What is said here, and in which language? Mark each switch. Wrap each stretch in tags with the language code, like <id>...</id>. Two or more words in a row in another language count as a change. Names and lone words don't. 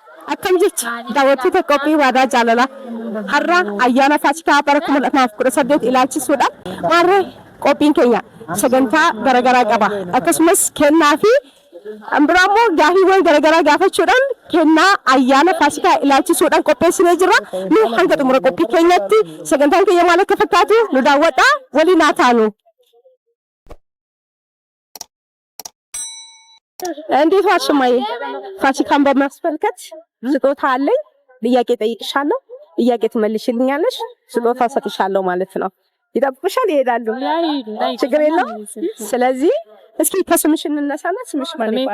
<om>akkam jecha daawwattoota qophii waadaa jaalalaa har'a ayyaana faasikaa bara 2018 ilaalchisuudhaan maarree qophiin keenya sagantaa garaagaraa qaba akkasumas kennaa fi ambiraammoo gaafiiwwan garaagaraa gaafachuudhaan kennaa ayyaana faasikaa ilaalchisuudhaan qopheessinee jirra nu hanga xumura qophii keenyatti sagantaan keenya maal akka fakkaatu nu daawwadhaa waliin haa taanu.</om> <am>እንዴት ዋልሽ እማዬ? ፋሲካን በማስመልከት ስጦታ አለኝ። ጥያቄ ጠይቅሻለሁ፣ ጥያቄ ትመልሽልኛለሽ፣ ስጦታ ሰጥሻለሁ ማለት ነው። ይጠብቅሻል? ይሄዳሉ። ችግር የለውም። ስለዚህ እስኪ ከስምሽ እንነሳና ስምሽ ማን ይባላል?</am>